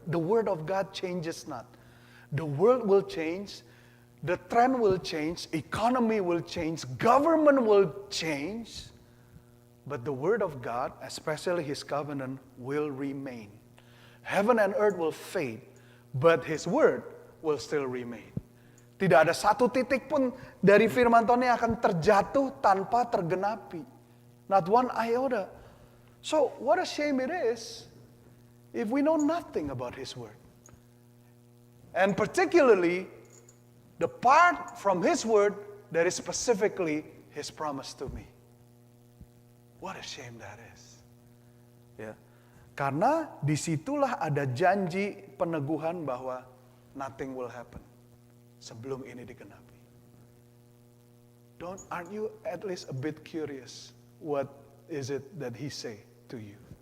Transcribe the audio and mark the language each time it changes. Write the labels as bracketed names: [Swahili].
[English] The Word of God changes not. The world will change. The trend will change. Economy will change. Government will change. But the Word of God, especially His covenant, will remain. Heaven and earth will fade, but His Word will still remain. [Indonesian] Tidak ada satu titik pun dari firman Tuhan yang akan terjatuh tanpa tergenapi. [English] Not one iota. So what a shame it is if we know nothing about His Word. And particularly the part from His Word that is specifically His promise to me. What a shame that is. Ya. [Indonesian] Karena disitulah ada janji peneguhan bahwa [English] nothing will happen [Indonesian] sebelum ini digenapi. [English] Aren't you at least a bit curious? What is it that He say to you?